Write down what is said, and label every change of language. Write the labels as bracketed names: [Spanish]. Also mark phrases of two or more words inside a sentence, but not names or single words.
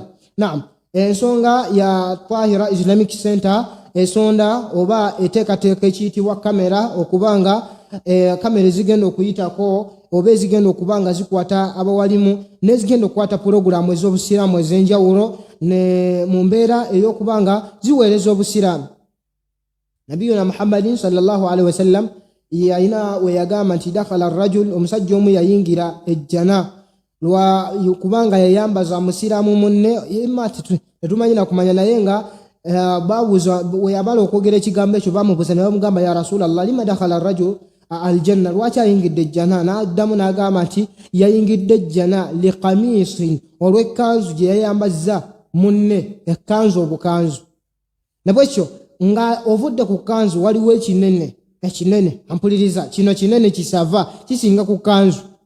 [Ganda] Naam, ensonga ya Tahira Islamic Center esonda oba eteekateeka ekiyitibwa kamera okubanga kamera zigenda okuyitako oba ezigenda okubanga zikwata abawalimu nezigenda okukwata pulogulaamu ez'obusiraamu ez'enjawulo ne mu mbeera ey'okubanga ziweereza obusiraamu. Nabiyuna Muhammadin [Arabic] صلى الله عليه وسلم [Ganda] yayina we yagamba nti [Arabic] دخل رجل [Ganda] omusajja omu yayingira ejjana lwa kubanga yayambaza musiraamu munne tetumanyi na kumanya naye nga babuza we yabala okwogera ekigambo ekyo bamubuza ne bamugamba [Arabic] يا رسول الله لم دخل رجل الجنة [Ganda] lwaki ayingidde ejjana n'addamu n'agamba nti yayingidde ejjana liqamisin olw'ekkanzu gye yayambazza munne ekkanzu obukanzu nabwekyo nga ovudde ku kanzu waliwo ekinene ampuliriza kino kinene kisava kisinga ku kanzu